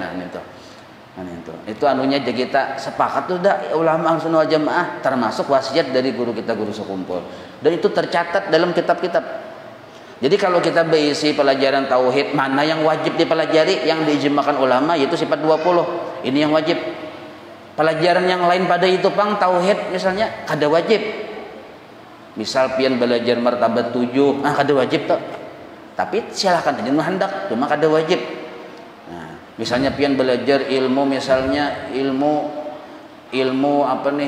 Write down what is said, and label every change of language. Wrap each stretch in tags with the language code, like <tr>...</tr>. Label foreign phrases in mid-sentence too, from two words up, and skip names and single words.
<id>Nah, itu anunya aja kita sepakat tuh dah ulama</id> <ar>أهل السنة والجماعة</ar> <id>termasuk wasiat dari guru kita guru sekumpul. Dan itu tercatat dalam kitab-kitab. Jadi kalau kita berisi pelajaran tauhid mana yang wajib dipelajari yang diijmakan ulama yaitu sifat 20.</id> <bjn>Ini yang wajib. Pelajaran yang lain pada itu pang tauhid misalnya kada wajib. Misal pian belajar martabat 7, kada wajib tuh. Tapi silahkan aja hendak, cuma kada wajib. Nah, misalnya pian belajar ilmu misalnya ilmu apa nih?</bjn>